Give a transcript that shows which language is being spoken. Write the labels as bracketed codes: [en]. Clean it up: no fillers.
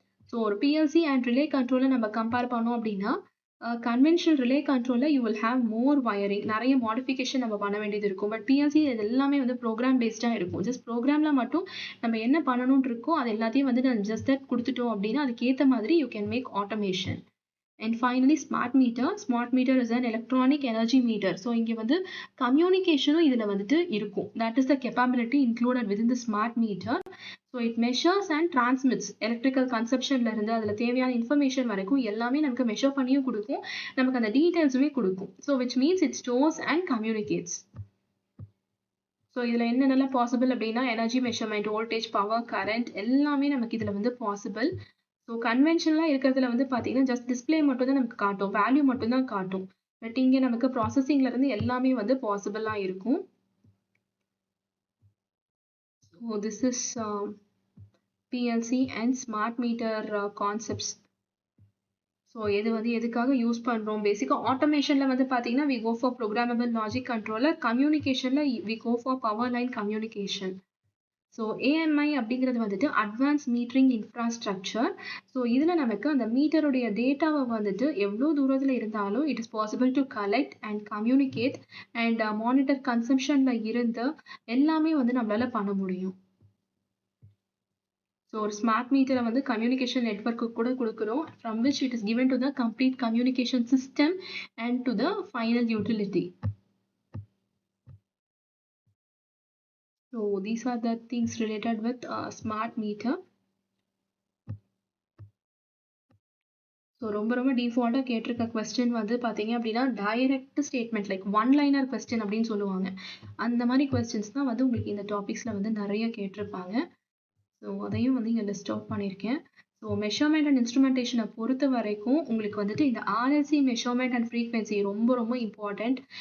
[ta] So ஒரு PLC and relay கண்ட்ரோலை நம்ம compare பண்ணோம் அப்படின்னா கன்வென்ஷனல் ரிலே கண்ட்ரோலில் [en] you will have more wiring, [ta] நிறைய மாடிஃபிகேஷன் நம்ம பண்ண வேண்டியது இருக்கும். பட் PLC இது எல்லாமே வந்து ப்ரோக்ராம் பேஸ்டாக இருக்கும். ஜஸ்ட் ப்ரோக்ராமில் மட்டும் நம்ம என்ன பண்ணணும்னு இருக்கோ அது எல்லாத்தையும் வந்து நான் ஜஸ்ட் தட் கொடுத்துட்டோம் அப்படின்னா அதுக்கேற்ற மாதிரி [en] You can make automation. And finally, smart meter. Smart meter is an electronic energy meter. [ta] So இங்கே வந்து கம்யூனிகேஷனும் இதில் வந்துட்டு இருக்கும். [en] That is the capability included within the smart meter. So it measures and transmits [ta] electrical consumptionல இருந்து அதில் தேவையான information வரைக்கும் எல்லாமே நமக்கு மெஷர் பண்ணியும் கொடுக்கும், நமக்கு அந்த டீட்டெயில்ஸுமே கொடுக்கும். [en] So which means it stores and communicates. [ta] So இதில் என்னென்னலாம் பாசிபிள் அப்படின்னா energy measurement, voltage, power, current எல்லாமே நமக்கு இதில் வந்து பாசிபிள். ஸோ கன்வென்ஷனலாக இருக்கிறதுல வந்து பார்த்தீங்கன்னா ஜஸ்ட் டிஸ்பிளே மட்டும் தான் நமக்கு காட்டும், வேல்யூ மட்டும் தான் காட்டும். பட் இங்கே நமக்கு ப்ராசஸிங்ல இருந்து எல்லாமே வந்து பாசிபிளாக இருக்கும். [en] So this is PLC and smart meter concepts. [ta] So இது வந்து எதுக்காக யூஸ் பண்ணுறோம்? பேசிக்காக ஆட்டோமேஷனில் வந்து பார்த்தீங்கன்னா [en] We go for programmable logic controller. [ta] கம்யூனிகேஷனில் [en] We go for power line communication. [ta] So AMI அப்படிங்கிறது வந்துட்டு அட்வான்ஸ் மீட்டரிங் இன்ஃப்ராஸ்ட்ரக்சர். ஸோ இதில் நமக்கு அந்த மீட்டருடைய டேட்டாவை வந்துட்டு எவ்வளோ தூரத்தில் இருந்தாலும் [en] it is possible to collect and communicate and monitor [ta] கன்சம்ஷனில் இருந்து எல்லாமே வந்து நம்மளால் பண்ண முடியும். ஸோ ஒரு ஸ்மார்ட் மீட்டரை வந்து கம்யூனிகேஷன் நெட்வொர்க்கு கூட கொடுக்குறோம், [en] From which it is given to the complete communication system and to the final utility. So these are the things related with smart meter. [ta] So ரொம்ப டிஃபால்ட்டாக கேட்டிருக்க கொஸ்டின் வந்து பார்த்தீங்க அப்படின்னா direct statement like one liner question அப்படின்னு சொல்லுவாங்க. அந்த மாதிரி கொஸ்டின்ஸ் தான் வந்து உங்களுக்கு இந்த டாபிக்ஸில் வந்து நிறைய கேட்டிருப்பாங்க. ஸோ அதையும் வந்து இங்கே லிஸ்ட் அவுட் பண்ணியிருக்கேன். ஸோ மெஷர்மெண்ட் அண்ட் இன்ஸ்ட்ருமெண்டேஷனை பொறுத்த வரைக்கும் உங்களுக்கு வந்துட்டு இந்த RLC மெஷர்மெண்ட் அண்ட் ஃப்ரீக்வன்சி ரொம்ப இம்பார்ட்டண்ட்.